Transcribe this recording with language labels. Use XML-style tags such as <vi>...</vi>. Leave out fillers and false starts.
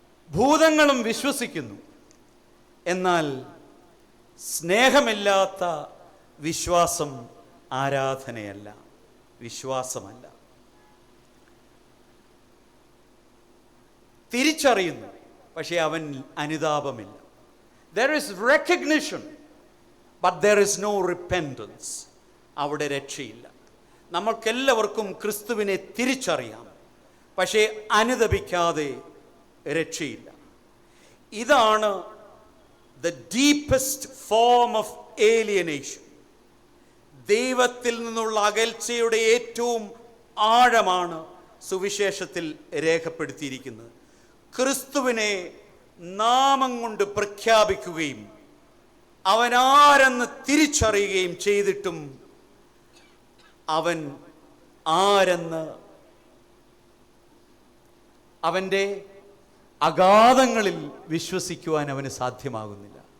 <ml>ഭൂതങ്ങളും വിശ്വസിക്കുന്നു, എന്നാൽ സ്നേഹമില്ലാത്ത വിശ്വാസം ആരാധനയല്ല, വിശ്വാസമല്ല. തിരിച്ചറിയുന്നു, പക്ഷേ അവൻ അനുതാപമില്ല.</ml> <en>There is recognition, but there is no repentance.</en> <ml>അവിടെ രക്ഷയില്ല. നമ്മൾക്കെല്ലാവർക്കും ക്രിസ്തുവിനെ തിരിച്ചറിയാം, പക്ഷേ അനുതപിക്കാതെ രക്ഷയില്ല. ഇതാണ്</ml> <en>the deepest form of alienation.</en> <ml>ദൈവത്തിൽ നിന്നുള്ള അകൽച്ചയുടെ ഏറ്റവും ആഴമാണ് സുവിശേഷത്തിൽ രേഖപ്പെടുത്തിയിരിക്കുന്നത്. ക്രിസ്തുവിനെ നാമം കൊണ്ട് പ്രഖ്യാപിക്കുകയും അവനാരെന്ന് തിരിച്ചറിയുകയും ചെയ്തിട്ടും അവൻ ആരെന്ന് അവൻ്റെ അഗാധങ്ങളിൽ വിശ്വസിക്കുവാൻ അവന് സാധ്യമാകുന്നില്ല.</ml>